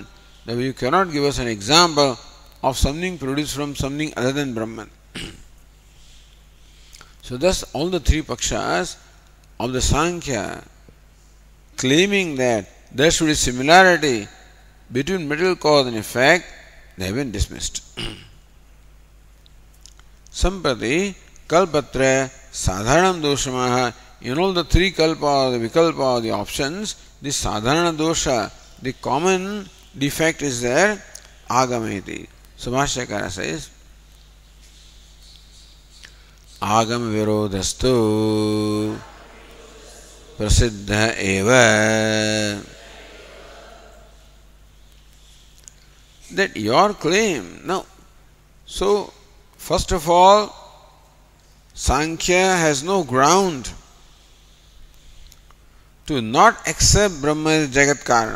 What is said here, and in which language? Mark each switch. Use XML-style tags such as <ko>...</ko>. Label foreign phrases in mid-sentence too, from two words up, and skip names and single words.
<en>That you cannot give us an example of something produced from something other than Brahman. So thus all the three pakshas of the Sankhya claiming that there should be similarity between material cause and effect, they have been dismissed.</en> <sa>Samprati kalpatra sadharanam doshamaha.</sa> <en>In all the three kalpa, the vikalpa, the options, the</en> <sa>sadharana dosha,</sa> <en>the common defect is there, agameti. So Bhashyakara says,</en> <sa>Agam virodhastu prasiddha eva.</sa> <en>That your claim. Now, so first of all, Sankhya has no ground to not accept Brahma as</en> <sa>Jagat Karana.</sa>